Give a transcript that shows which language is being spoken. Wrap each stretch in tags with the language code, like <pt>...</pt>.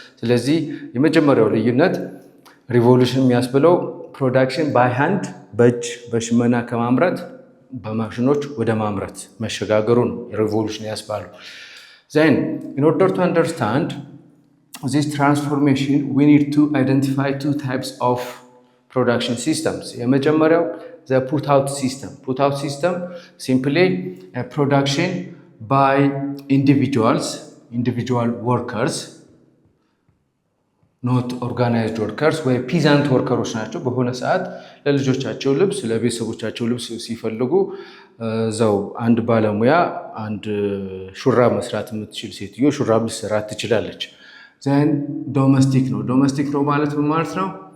<am>ስለዚህ የመጀመሪያው ልዩነት ሪቮሉሽን የሚያስብለው ፕሮዳክሽን ባይ ሃንድ በእጅ በሽመና ከማምረት በማሽኖች ወደ ማምረት መሸጋገሩ ነው ሪቮሉሽን ያስባሉ።</am> <en>Then in order to understand this transformation we need to identify two types of production systems.</en> <am>የመጀመሪያው</am> <en>the put out system. Put out system simply a production by individual workers, not organized workers</en> <am>ወይ ፒዛንት ወርከሮች ናቸው። በሆነ ሰዓት ለልጆቻቸው ልብስ ለቤተሰቦቻቸው ልብስ ሲፈልጉ እዛው አንድ ባለሙያ አንድ ሹራብ መስራት የምትችል ሴትዮ ሹራብ ልትሰራ ትችላለች። ዘን ዶሜስቲክ ነው ማለት ምን ማለት ነው?</am>